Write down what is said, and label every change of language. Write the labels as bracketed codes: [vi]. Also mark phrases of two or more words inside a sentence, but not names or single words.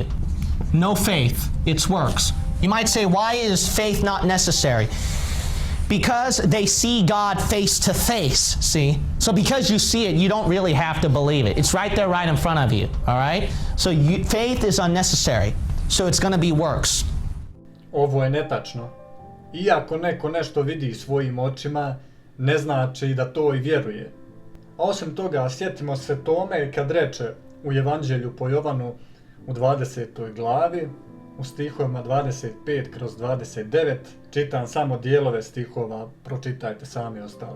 [en] No faith, it's works. You might say, why is faith not necessary? Because they see God face to face, see? So because you see it, you don't really have to believe it. It's right there, right in front of you, all right? So faith is unnecessary. So it's going to be works. [sr] Ovo je netačno. Iako neko nešto vidi svojim očima, ne znači da to i vjeruje. A osim toga, sjetimo se Tome kad reče u Evanđelju po Jovanu u 20. glavi, u stihovima 25/29, čitam samo dijelove stihova, pročitajte sami ostalo.